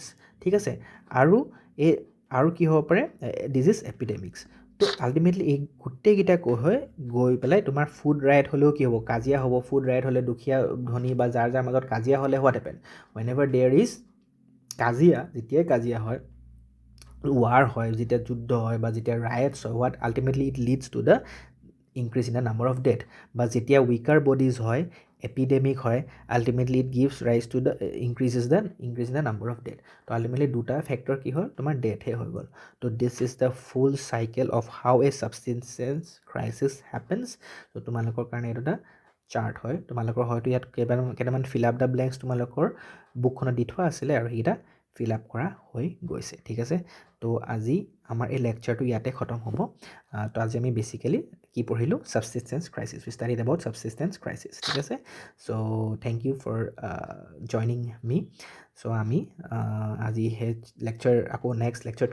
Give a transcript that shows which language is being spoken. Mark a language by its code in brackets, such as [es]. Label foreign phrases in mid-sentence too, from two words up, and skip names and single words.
[as] ঠিক আছে, আৰু কি হ'ব পাৰে, [en] disease epidemics. [as] তো আল্টিমেটলি এই গোটেইকেইটা গৈ পেলাই তোমাৰ [en] food right [as] হ'লেও কি হ'ব, কাজিয়া হ'ব. [en] food right [as] হ'লে দুখীয়া ধনী বা যাৰ মাজত কাজিয়া হ'লে [en] what happen, when ever there is [as] কাজিয়া, যেতিয়াই কাজিয়া হয়, war হয় যেতিয়া যুদ্ধ হয় বা যেতিয়া riots হয় [en] what ultimately it leads to the increase in the number of death [as] বা যেতিয়া [en] weaker bodies হয় epidemic হয় ultimately it gives rise to the increase in the number of death তো ultimately দুটা ফেক্টৰ [as] কি হ'ল তোমাৰ ডেথহে হৈ গ'ল তো [en] this is the full cycle of how a subsistence crisis happens [as] তো তোমালোকৰ কাৰণে এইটো এটা চাৰ্ট হয় তোমালোকৰ হয়তো ইয়াত কেইটামান [en] fill up the blanks [as] তোমালোকৰ বুকখনত দি থোৱা আছিলে আৰু সেইকেইটা [en] fill up [as] কৰা হৈ গৈছে ঠিক আছে তো আজি আমাৰ এই লেকচাৰটো ইয়াতে খতম হ'ব তো আজি আমি বেচিকেলি কি পঢ়িলোঁ [en] subsistence crisis we studied about subsistence crisis [as] ঠিক আছে চ' [en] thank you for joining me [as] চ' আমি আজি সেই লেকচাৰ আকৌ [en] next lecture